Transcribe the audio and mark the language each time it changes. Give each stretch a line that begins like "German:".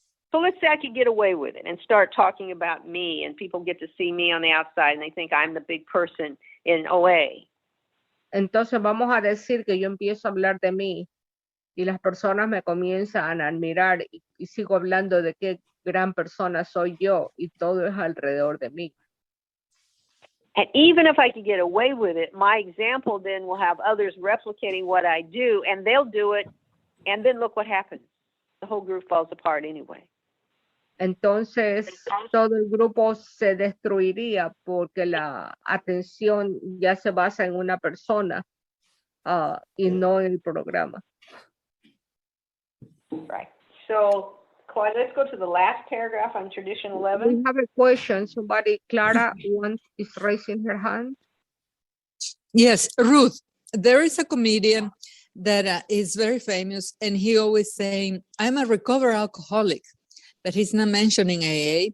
English: So let's say I could get away with it and start talking about me, and people get to see me on the outside, and they think I'm the big person in OA.
Spanish: Entonces vamos a decir que yo empiezo a hablar de mí y las personas me comienzan a admirar y sigo hablando de qué gran persona soy yo y todo es alrededor de mí.
English: And even if I could get away with it, my example then will have others replicating what I do, and they'll do it, and then look what happens. The whole group falls apart anyway.
Spanish: Entonces todo el grupo se destruiría porque la atención ya se basa en una persona y no en el programa.
English: Right. So, Claudia, let's go to the last paragraph on Tradition 11. We have a question. Somebody, Clara, is raising her hand. Yes, Ruth, there is a comedian that is very famous, and he always saying, I'm a recovered alcoholic, but he's not mentioning AA.